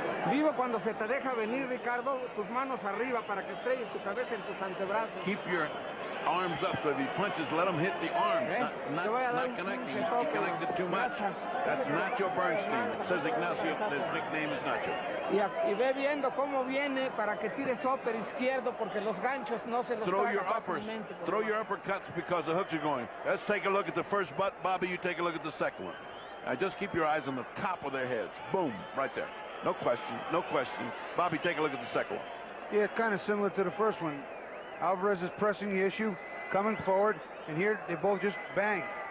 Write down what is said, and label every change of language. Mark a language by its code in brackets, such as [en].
[es] Vivo cuando se te deja venir, Ricardo, tus manos arriba para que estrelles tu cabeza en tus antebrazos. [en] Keep your arms up, so if he punches, let him hit the arms, not connecting. He connected too much. That's Nacho Bernstein. It says Ignacio, his nickname is Nacho. [es] Y ve viendo cómo viene para que tires upper izquierdo, porque los ganchos no se los traga fácilmente. [en] Throw your uppercuts because the hooks are going. Let's take a look at the first butt. Bobby, you take a look at the second one. Just keep your eyes on the top of their heads. Boom, right there. No question, no question. Bobby, take a look at the second one. Yeah, kind of similar to the first one. Alvarez is pressing the issue, coming forward, and here they both just bang.